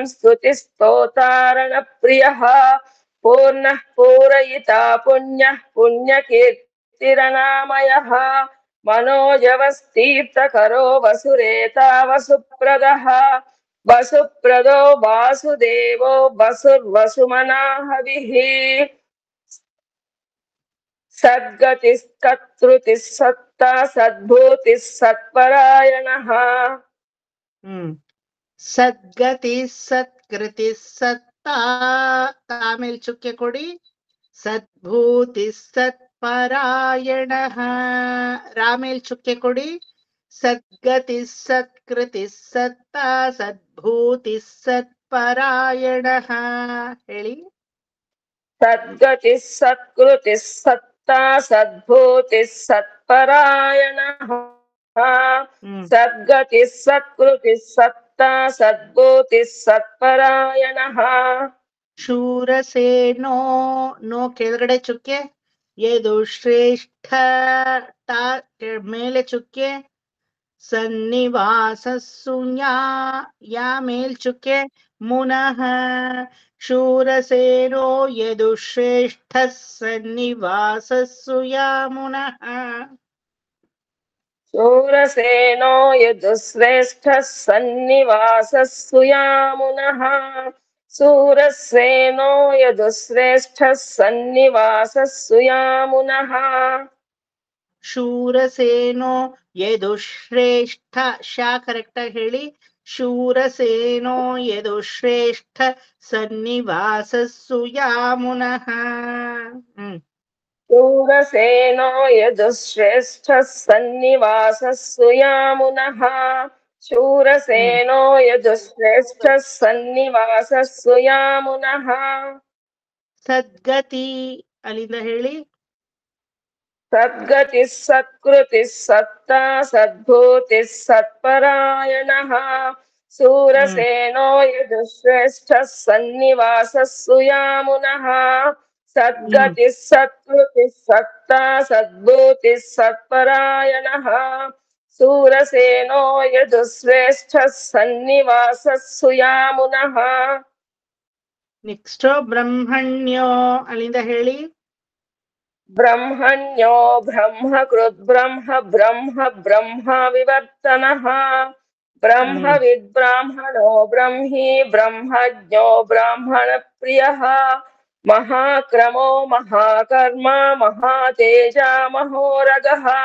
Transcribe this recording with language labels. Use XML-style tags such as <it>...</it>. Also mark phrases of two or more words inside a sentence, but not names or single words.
<sa>स्तुतिस्तोतारणप्रियः पूर्णः पूरयिता पुण्यः पुण्यकीर्तिरनामयः मनोजवस्तीर्थकरो वसुरेता वसुप्रदः वसुप्रदो वासुदेवो वसुर्वसुमना हविः सद्गतिस्कर्तृतिः सत्ता सद्भूतिः सत्परायणः ಸದ್ಗತಿ ಸತ್ಕೃತಿ ಸತ್ತಾ</sa> <kn>ಆಮೇಲೆ ಚುಕ್ಕೆ ಕೊಡಿ.</kn> <sa>ಸದ್ಭೂತಿ ಸತ್ಪರಾಯಣ</sa> <kn>ರಾಮೇಲ್ ಚುಕ್ಕೆ ಕೊಡಿ.</kn> <sa>ಸದ್ಗತಿ ಸತ್ಕೃತಿ ಸತ್ತಾ ಸದ್ಭೂತಿ ಸತ್ಪರಾಯಣ ಹೇಳಿ. सद्गतिः सत्कृतिः सत्ता सद्भूतिः सत्परायणः सद्गतिः सत्कृतिः सत्ता सद्भूतिः सत्परायणः</sa> <kn>ಶೂರಸೇನೋ ನೋ ಕೆಳಗಡೆ ಚುಕ್ಕೆ.</kn> <sa>ಯದು ಶ್ರೇಷ್ಠ</sa> <kn>ತಾ ಮೇಲೆ ಚುಕ್ಕೆ. ಸನ್ನಿವಾಸಸ್ಸು ಯಾ ಮೇಲ್ ಚುಕ್ಕೆ.</kn> <sa>ಮುನಃ ಶೂರಸೇನೋ ಯದು ಶ್ರೇಷ್ಠ ಸನ್ನಿವಾಸಸ್ಸು ಯಾ ಮುನಃ. शूरसेनो यदुश्रेष्ठः सन्निवासः सुयामुनः शूरसेनो यदुश्रेष्ठः सन्निवासः सुयामुनः ಶೂರಸೇನೋ ಯದು ಶ್ರೇಷ್ಠ ಶಾ</sa> <kn>ಕರೆಕ್ಟ್ ಆಗಿ ಹೇಳಿ.</kn> <sa>ಶೂರಸೇನೋ ಯದು ಶ್ರೇಷ್ಠ ಸನ್ನಿವಾಸಸ್ಸು ಯಾ ಮುನಃ. शूरसेनो यदुश्रेष्ठः सन्निवासः सुयामुनः शूरसेनो यदुश्रेष्ठः सन्निवासः सुयामुनः</sa> <kn>ಸದ್ಗತಿ ಅಲ್ಲಿಂದ ಹೇಳಿ.</kn> <sa>सद्गतिः सत्कृतिः सत्ता सद्भूतिः सत्परायणः शूरसेनो यदुश्रेष्ठः सन्निवासः सुयामुनः सद्गतिः सत्कृतिः सत्ता सद्भूतिः सत्परायणः शूरसेनो यदुश्रेष्ठः सन्निवासः सुयामुनः</sa> <kn>ನೆಕ್ಸ್ಟ್ ಬ್ರಹ್ಮಣ್ಯೋ ಅಲ್ಲಿಂದ ಹೇಳಿ.</kn> <sa>ब्रह्मण्यो ब्रह्मकृद् ब्रह्म ब्रह्म ब्रह्म विवर्तनः ब्रह्मविद्ब्राह्मणो ब्रह्मी ब्रह्मज्ञो ब्राह्मणप्रियः महाक्रमो महाकर्म महातेज महोरगः</sa>